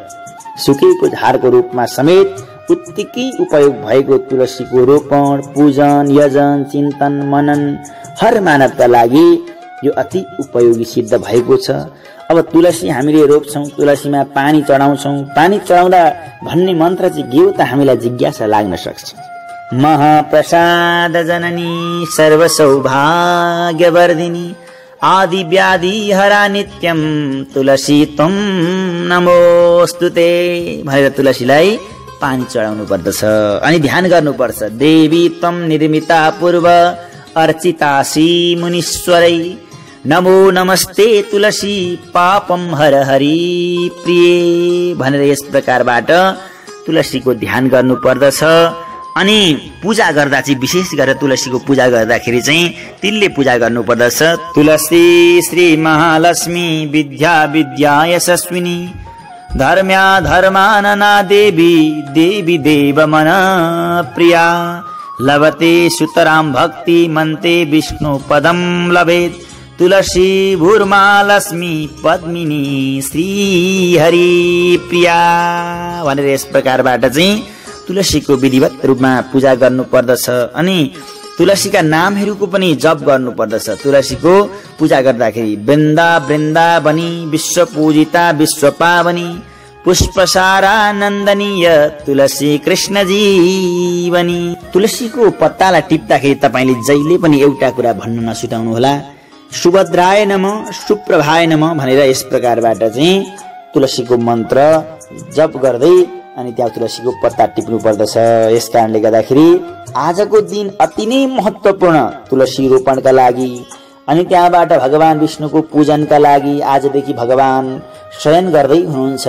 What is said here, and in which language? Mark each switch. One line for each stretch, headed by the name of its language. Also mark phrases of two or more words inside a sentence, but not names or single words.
Nepali: सुकेको झारको रूपमा समेत उत्तिकै उपयोग भएको तुलसीको रोपण, पूजन, यजन, चिन्तन, मनन हर मानवका लागि यो अति उपयोगी सिद्ध भएको छ। अब तुलसी हामीले रोप्छौं, तुलसीमा पानी चढाउँछौं, पानी चढाउँदा भन्ने मन्त्र चाहिँ के हो त हामीलाई जिज्ञासा लाग्न सक्छ।
Sanskrit: महाप्रसाद जननी सर्वसौभाग्यवर्धिनी आदि व्याधि हरा नित्यम तुलसी त्वं नमोस्तुते
Nepali: भनेर तुलसीलाई पानी चढाउनु पर्दछ अनि ध्यान गर्नुपर्छ।
Sanskrit: देवी त्वं निर्मिता पूर्व अर्चितासी मुनीश्वरै नमो नमस्ते तुलसी पापम हर हरि प्रिय
Nepali: भनेर यस प्रकारबाट तुलसीको ध्यान गर्नु पर्दछ। अनि पूजा गर्दा चाहिँ विशेष गरेर तुलसीको पूजा गर्दाखेरि चाहिँ तिनले पूजा गर्नु पर्दछ।
Sanskrit: तुलसी श्री महालक्ष्मी विद्या विद्या यशस्विनी धर्म्या धर्मानना देवी देवी देव मन प्रिया लभते सुतराम भक्ति मन्ते विष्णु पदम लभेत तुलसी भूर्मा लक्ष्मी पद्मिनी श्री हरि प्रिया
Nepali: भनेर यस प्रकारबाट चाहिँ तुलसीको विधिवत रूपमा पूजा गर्नु पर्दछ। अनि तुलसीका नामहरूको पनि जप गर्नु पर्दछ। तुलसीको पूजा गर्दाखेरि
Sanskrit: वृन्दा वृन्दावनी विश्व पूजिता विश्व पावनी पुष्पसारा नन्दनीय तुलसी कृष्ण जीवनी।
Nepali: तुलसीको पत्तालाई टिप्दाखेरि तपाईले जहिले पनि एउटा कुरा भन्न नसुटाउनु होला,
Sanskrit: सुभद्राय नमः सुप्रभाय नमः
Nepali: भनेर यस प्रकारबाट चाहिँ तुलसीको मन्त्र जप गर्दै अनि त्यहाँ तुलसीको पत्ता टिप्नु पर्दछ। यस कारणले गर्दाखेरि आजको दिन अति नै महत्त्वपूर्ण तुलसी रोपणका लागि अनि त्यहाँबाट भगवान विष्णुको पूजनका लागि आजदेखि भगवान शयन गर्दै हुनुहुन्छ।